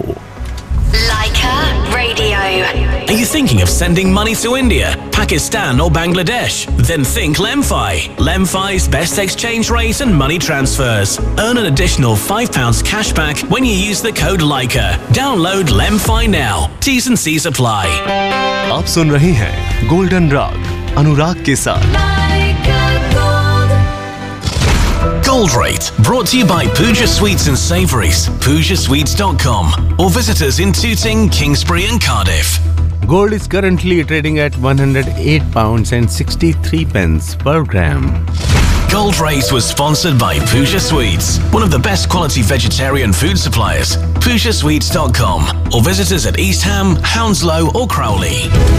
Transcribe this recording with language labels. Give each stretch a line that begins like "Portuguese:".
English: Leica Radio. Are you thinking of sending money to India, Pakistan or Bangladesh? Then think LemFi. LemFi's best exchange rate and money transfers. Earn an additional £5 cash back when you use the code LIKA. Download LemFi now. T's and C's apply.
Hindi: आप सुन रहे हैं golden राग अनुराग के साथ।
English: Gold Rate, brought to you by Pooja Sweets and Savories, PoojaSweets.com, or visitors in Tooting, Kingsbury and Cardiff. Gold is currently trading at £108.63 per gram. Gold Rate was sponsored by Pooja Sweets, one of the best quality vegetarian food suppliers, PoojaSweets.com, or visitors at Eastham, Hounslow or Crowley.